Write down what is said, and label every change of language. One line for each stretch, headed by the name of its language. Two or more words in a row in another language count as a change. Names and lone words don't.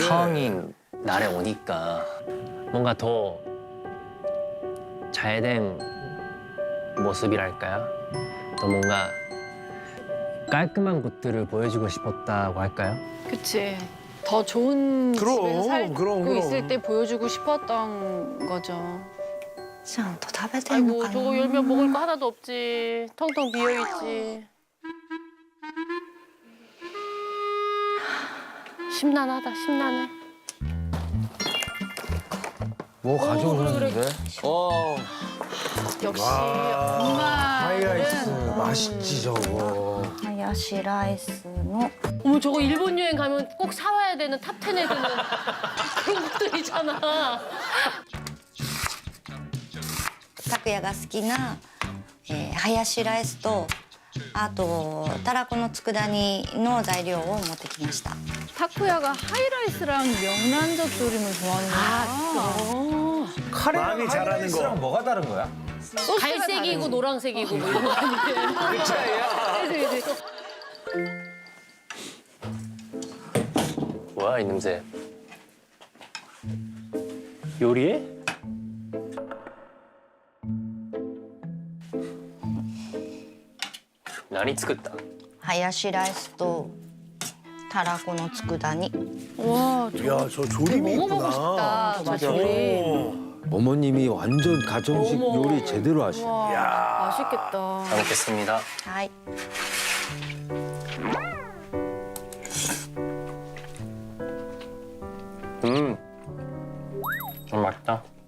Korean: 상황이 날에 오니까 뭔가 더 잘된 모습이랄까요? 더 뭔가 깔끔한 곳들을 보여주고 싶었다고 할까요? 그치. 더 좋은 그럼, 집에서 살고 그럼. 있을 때 보여주고 싶었던 거죠.
Japanese: ちゃんと食べてんの
Korean: 아이고
Japanese: かな
Korean: 저거 열면 먹을 거 하나도 없지. 텅텅 비어있지. 심란하다, 심란해. 뭐 가져오셨는데? 역시 와, 하이라이스 엄마들은 맛있지 저거.
Japanese: ハヤシライスの
Korean: 어머 저거 일본 여행 가면 꼭 사와야 되는 탑10에 드는 그런 것들이잖아.
Japanese: 拓也が好きな、ハヤシライスとあとたらこの佃煮の材料を持ってきました
Korean: 타쿠야가 하이라이스랑 명란젓 조림을 좋아하는 거야. 카레랑 마음이 잘하는 하이라이스랑 거. 뭐가 다른 거야? 소스가 갈색이고 다르지. 노란색이고 뭐 이런 거 아니에요? 그 차이야? 그치. 뭐야 이 냄새? 요리해?
Japanese: 何作ったハヤシライスとたらこの佃煮
Korean: 와, 야, 저 조림이 먹어보고 있구나. 싶다. 저 조림. 오. 어머님이 완전 가정식 어머. 요리 제대로 하시네. 와, 야. 맛있겠다. 잘 먹겠습니다.
Japanese: はい
Korean: 좀 맛있다.